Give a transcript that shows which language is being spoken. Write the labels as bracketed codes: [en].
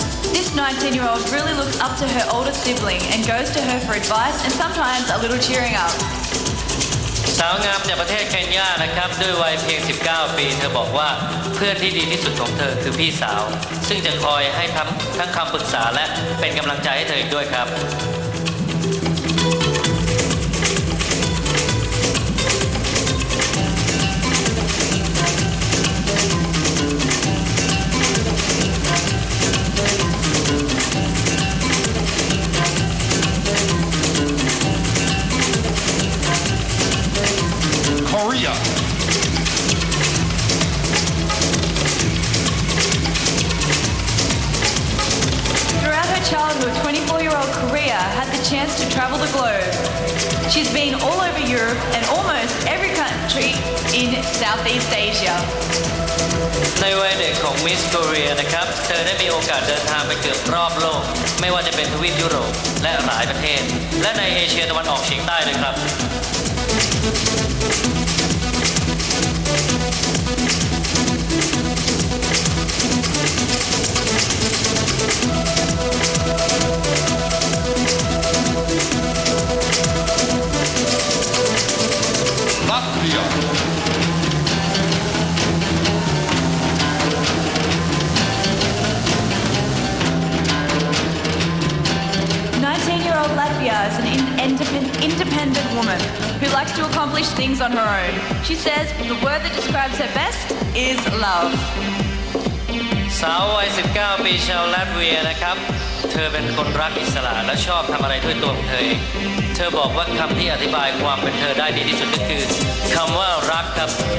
[en] This 19-year-old really looks up to her older sibling and goes to her for advice and sometimes a little cheering up. [th] สาวงามจากประเทศเคนยานะครับด้วยวัยเพียง 19 ปีเธอบอกว่าเพื่อนที่ดีที่สุดของเธอคือพี่สาวซึ่งจะคอยให้ทั้งคำปรึกษาและเป็นกำลังใจให้เธออีกด้วยครับ [en] Korea. Throughout her childhood, 24-year-old Korea had the chance to travel the globe. She's been all over Europe and almost every country in Southeast Asia. [th] ในวัยเด็กของมิสโคเรียนะครับเธอได้มีโอกาสเดินทางไปเกือบรอบโลกไม่ว่าจะเป็นทวีปยุโรปและหลายประเทศและในเอเชียตะวันออกเฉียงใต้เลยครับ [en] Latvia. Latvia is an independent woman who likes to accomplish things on her own. She says the word that describes her best is love. [th] สาววัย 19 ปีชาวลัตเวียนะครับเธอเป็นคนรักอิสระและชอบทำอะไรด้วยตัวของเธอเองเธอบอกว่าคำที่อธิบายความเป็นเธอได้ดีที่สุดก็คือคำว่ารักครับ